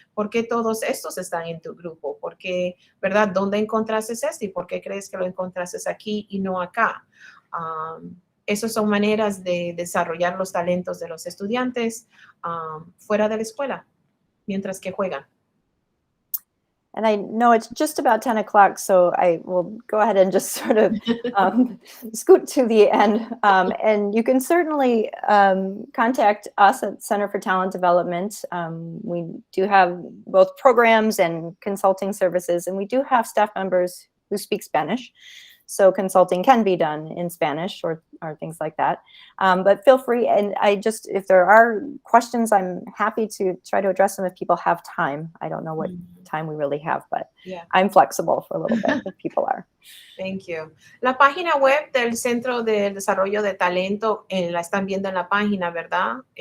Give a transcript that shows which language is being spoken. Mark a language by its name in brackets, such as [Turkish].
[Spanish] ¿Por qué todos estos están en tu grupo? ¿Por qué, verdad? ¿Dónde encontraste este? ¿Y por qué crees que lo encontraste aquí y no acá? Esas son maneras de desarrollar los talentos de los estudiantes fuera de la escuela, mientras que juegan. [English] And I know it's just about 10 o'clock, so I will go ahead and just sort of scoot to the end. And you can certainly contact us at Center for Talent Development. We do have both programs and consulting services, and we do have staff members who speak Spanish. So consulting can be done in Spanish or things like that. But feel free, and if there are questions, I'm happy to try to address them if people have time. I don't know what time we really have, but I'm flexible for a little bit if people are. Thank you. [Spanish] La página web del Centro de Desarrollo de Talento la están viendo en la página, ¿verdad?